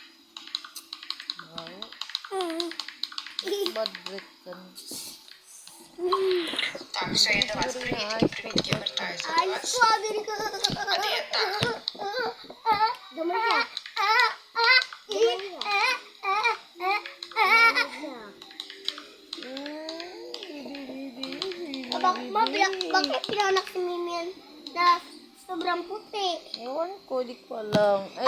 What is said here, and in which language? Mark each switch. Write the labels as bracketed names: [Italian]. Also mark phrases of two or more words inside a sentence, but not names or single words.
[English] Bad break [Filipino] ka na. [Ukrainian] Так, все, я до вас. Привіт, я вертаюся до Ay, вас. [Filipino] strawberry ka. [Ukrainian] А де так? [Cebuano] Gamay ka. [Filipino] Bakit pinanak si Mimian na sobrang puti? Ewan ko, di ko alam. Ay,